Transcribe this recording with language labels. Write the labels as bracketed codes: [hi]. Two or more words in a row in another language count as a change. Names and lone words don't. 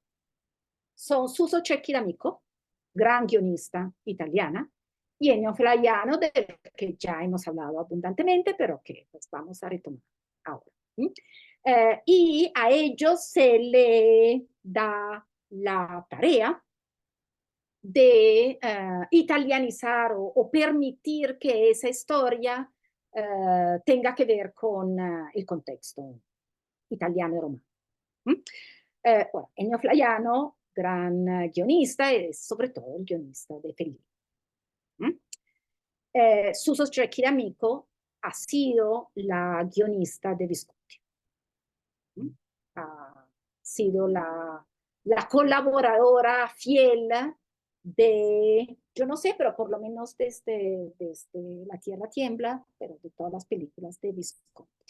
[es] Son Suso Cecchi D'Amico, gran guionista italiana, y Ennio Flaiano, del que ya hemos hablado abundantemente, pero que pues, vamos a retomar ahora. Y a ellos se le da la tarea de italianizar o permitir que esa historia tenga que ver con [it] il contexto italiano e romano. Ora, Ennio Flaiano, gran guionista e soprattutto il guionista de Fellini. [es] Suso Cecchi D'Amico ha sido la guionista de Visconti. Ha sido la colaboradora fiel yo no sé, pero por lo menos desde La Tierra Tiembla, pero de todas las películas de Visconti.